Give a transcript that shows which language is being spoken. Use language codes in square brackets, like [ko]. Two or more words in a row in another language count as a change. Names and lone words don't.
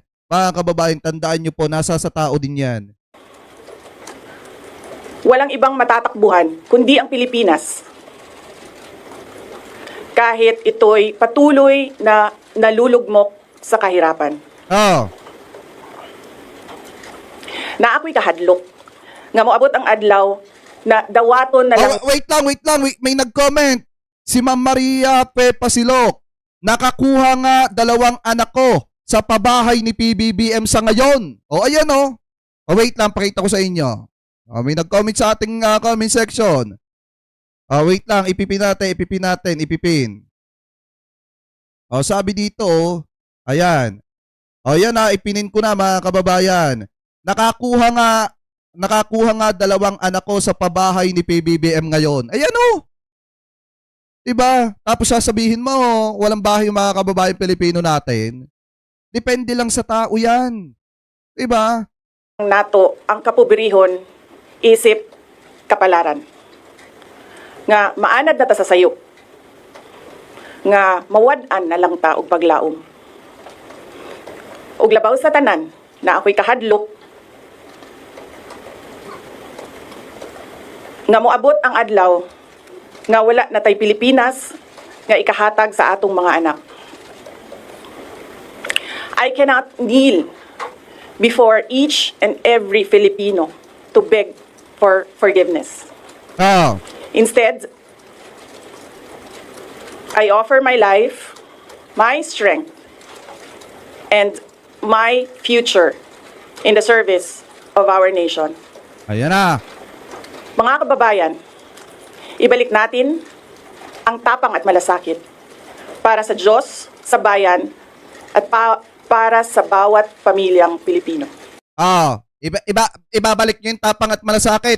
[tl] Mga kababayan, tandaan nyo po, nasa sa tao din yan. Walang ibang matatakbuhan kundi ang Pilipinas. Kahit ito'y patuloy na nalulugmok sa kahirapan. [ceb] Na ako'y kahadlok. Nga moabot ang adlaw na dawaton na lang. [tl] Wait lang. May nag-comment. Si Ma'am Maria P. Pasilok. Nakakuha nga 2 anak ko sa pabahay ni PBBM sa ngayon. Ayan o. Wait lang, pakita ko sa inyo. May nag-comment sa ating comment section. Wait lang, ipipin natin. Sabi dito, ayan. Yan ipinin ko na mga kababayan. Nakakuha nga nakakuha nga 2 anak ko sa pabahay ni PBBM ngayon. Ayan o. Diba? Tapos sasabihin mo, walang bahay yung mga kababayan Pilipino natin. Depende lang sa tao yan. Diba? [ceb] Nato ang kapobrihon, isip, kapalaran. Nga maanad na ta sa sayop. Nga mawad-an na lang ta og paglaom. Ug labaw sa tanan na ako'y kahadlok nga moabot ang adlaw nga wala na tay Pilipinas nga ikahatag sa atong mga anak. [en] I cannot kneel before each and every Filipino to beg for forgiveness. Oh. Instead, I offer my life, my strength, and my future in the service of our nation. [tl] Ayan na. Mga kababayan, ibalik natin ang tapang at malasakit para sa Diyos, sa bayan, at para sa bawat pamilyang Pilipino. Ibabalik nyo yung tapang at malasakit.